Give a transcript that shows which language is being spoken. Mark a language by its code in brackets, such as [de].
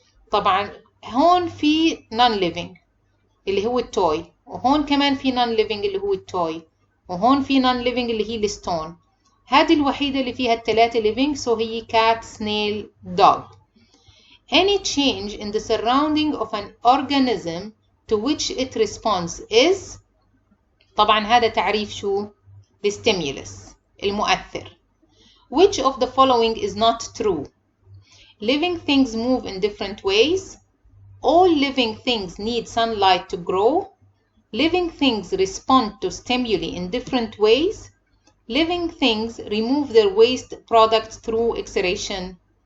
[ar] طبعا هون في non-living اللي هو التوي، وهون كمان في non-living اللي هو التوي، وهون في non-living اللي هي الستون. هذه الوحيدة اللي فيها ال3 living، هي cat snail dog. [en] Any change in the surrounding of an organism to which it responds is. [ar] طبعا هذا تعريف شو؟ الستيمولس، المؤثر. [en] Which of the following is not true? Living things move in different ways. All living things need sunlight to grow. Living things respond to stimuli in different ways. Living things remove their waste products through exhalation.